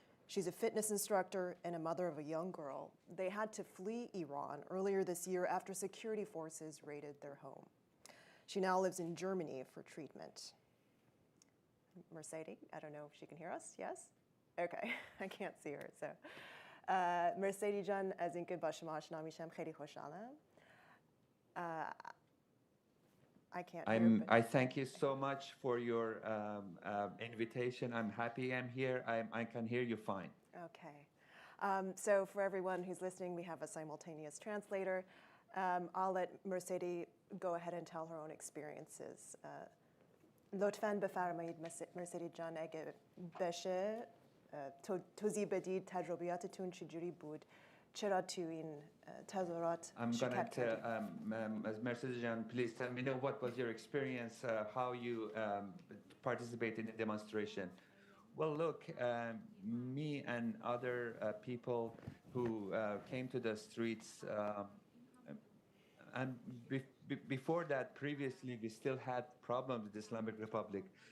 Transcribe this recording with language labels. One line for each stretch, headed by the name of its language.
English: She's a fitness instructor and a mother of a young girl. They had to flee Iran earlier this year after security forces raided their home. She now lives in Germany for treatment. Mercedes, I don't know if she can hear us, yes? Okay, I can't see her, so.
Persian: Mercedes Jan, از اینکه با شما آشنا میشم خیلی خوشحالم.
English: I can't hear, I thank you so much for your invitation. I'm happy I'm here. I can hear you fine. Okay. So for everyone who's listening, we have a simultaneous translator. I'll let Mercedes go ahead and tell her own experiences.
Persian: لطفاً بفرمایید مرسدی جان اگه بشه توضیح بدید تجربیاتتون چجوری بود چرا تو این تظاهرات شرکت کردید
English: As Mercedes Jan, please tell me what was your experience, how you participated in the demonstration. Well, look, me and other people who came to the streets, and before that, previously, we still had problems with the Islamic Republic.